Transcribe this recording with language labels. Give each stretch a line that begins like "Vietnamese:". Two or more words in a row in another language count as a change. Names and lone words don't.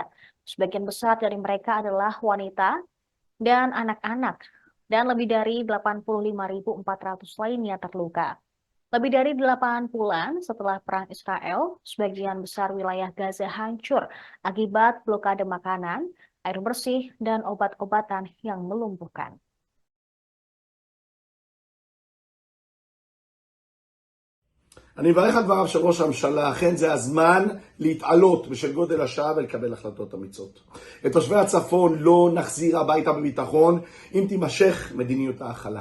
Indonesian: Sebagian besar dari mereka adalah wanita dan anak-anak, dan lebih dari 85.400 lainnya terluka. Lebih dari 8 bulan setelah Perang Israel, sebagian besar wilayah Gaza hancur akibat blokade makanan, air bersih, dan obat-obatan yang melumpuhkan.
Hebrew: אני מברך על דבריו של ראש הממשלה, אכן זה הזמן להתעלות בשל גודל השעה ולקבל החלטות אמיצות. את תושבי הצפון לא נחזיר הביתה בביטחון אם תימשך מדיניות ההכלה.